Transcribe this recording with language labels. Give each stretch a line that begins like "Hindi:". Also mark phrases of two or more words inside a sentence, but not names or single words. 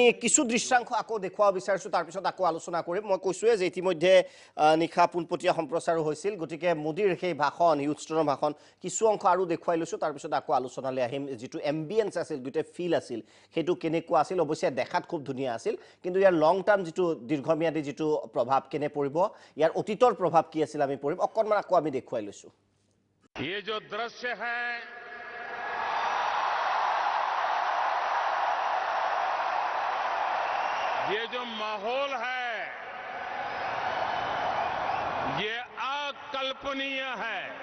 Assamese: কিছু দৃশ্যাংশ আকৌ দেখুৱাব বিচাৰিছোঁ তাৰপিছত আকৌ আলোচনা কৰিম মই কৈছোঁৱে যে ইতিমধ্যে নিশা পোনপটীয়া সম্প্ৰচাৰো হৈছিল গতিকে মোদীৰ সেই ভাষণ হিউষ্টনৰ ভাষণ কিছু অংশ আৰু দেখুৱাই লৈছোঁ তাৰপিছত আকৌ আলোচনালৈ আহিম যিটো এম্বিয়েন্স আছিল গোটেই ফিল আছিল সেইটো কেনেকুৱা আছিল অৱশ্যে দেখাত খুব ধুনীয়া আছিল কিন্তু ইয়াৰ
English: long term
Assamese: যিটো দীৰ্ঘম্যাদী যিটো প্ৰভাৱ কেনে পৰিব ইয়াৰ অতীতৰ প্ৰভাৱ কি আছিল আমি পৰিম অকণমান আকৌ আমি দেখুৱাই লৈছোঁ
Hindi: ये जो दृश्य है ये जो माहौल है ये अकल्पनीय है